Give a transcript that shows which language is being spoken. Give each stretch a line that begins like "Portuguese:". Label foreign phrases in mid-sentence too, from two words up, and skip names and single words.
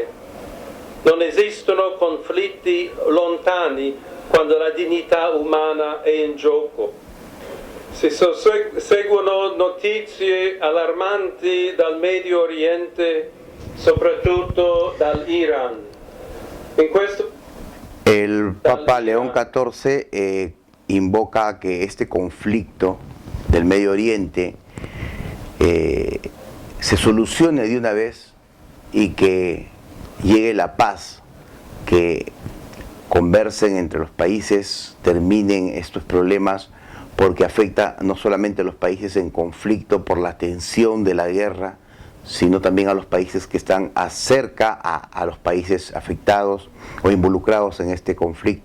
Italian: Non esistono conflitti lontani quando la dignità umana è in gioco. Si seguono notizie allarmanti dal Medio Oriente, soprattutto dall'Iran.
Spanish: El Papa León XIV invoca que este conflicto del Medio Oriente se solucione de una vez y que llegue la paz, que conversen entre los países, terminen estos problemas, porque afecta no solamente a los países en conflicto por la tensión de la guerra, sino también a los países que están cerca a los países afectados o involucrados en este conflicto.